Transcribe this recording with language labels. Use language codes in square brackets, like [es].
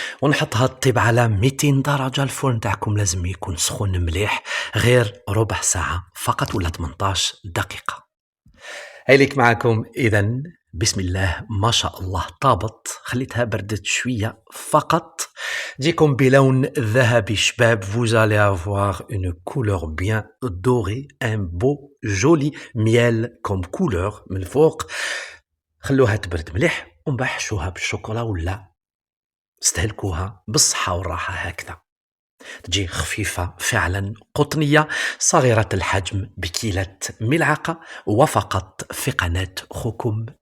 [ar] ونحطها تطيب على 200 درجة. الفرن تاعكم لازم يكون سخون مليح، غير ربع ساعة فقط ولا 18 دقيقة. هيليك معكم إذن. بسم الله ما شاء الله طابت. خليتها بردت شوية فقط، جيكم بلون ذهبي شباب. [fr] vous allez avoir une couleur bien dorée, un beau joli miel comme couleur [ar] من الفوق. خلوها تبرد مليح ومبحشوها بالشوكولا ولا استهلكوها بالصحة والراحة. هكذا تجي خفيفة فعلا قطنية صغيرة الحجم بكيلة ملعقة، وفقط في قناة خوكم